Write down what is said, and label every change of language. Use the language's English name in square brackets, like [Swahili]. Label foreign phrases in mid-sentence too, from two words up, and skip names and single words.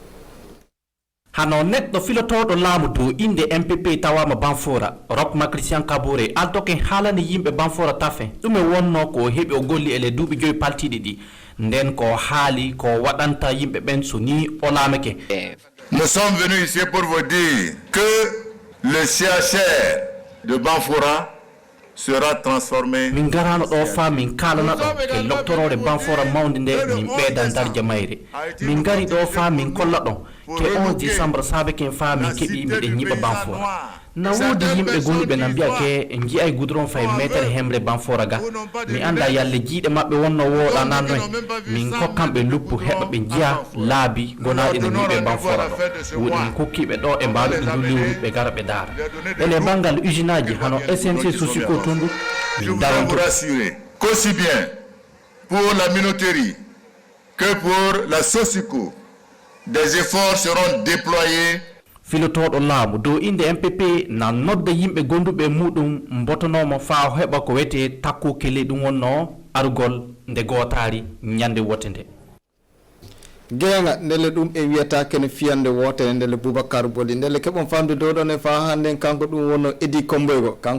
[Fula] hano neɗɗo filotoɗo laamu dow inde MPP tawama banfora rokma Christian Kabore altoken haalande yimɓe banfora tafe ɗum e wonno ko heeɓi o golli ele duuɓi joyi paltiɗi ɗi nden ko haali ko waɗanta yimɓe ɓen so ni o laamake. [French] Nous sommes venus ici pour vous dire que le CHR de Banfora sera transformé. [Fula] Min garano ɗo fa min kalana ɗo ke loctorore Banfora mawde nde min ɓeyda darja mayre min gari ɗo fa min kolla ɗon ke 11 décembre saabe ken fa min keeɓi miɗen ñiɓa Banfora na woodi yimɓe gonnuɓe na mbiya ke jiyay goudron fay métere hemre Banfora ga mi anda yalle jiiɗe maɓɓe wonno wooɗa nanno en min kokkamɓe luppu heɓa ɓe jiya laabi gonaɗi no ñiɓe Banfora ɗo woɗi min kokkiɓe ɗo e mbaɗuɓe ndu lewru ɓe gara ɓe daara ele bangal usine aji hano SNC Sosiko tondu min daranto [French] qu'aussi bien pour la minoterie que pour la Sosiko des efforts seront déployés. [Fula] filotoɗo laamu dow inde MPP na nodda yimɓe gonduɓe muɗum mbotonomo fa heɓa ko wiyete takku kele ɗum wonno argol nde gotari ñande wote nde genga ndele ɗum e wiyata kene fiyande wotere ndele Boubacar Boli ndele keɓon famde dow ɗon e fa hande kanko ɗum wonno Edi Komboygo kanko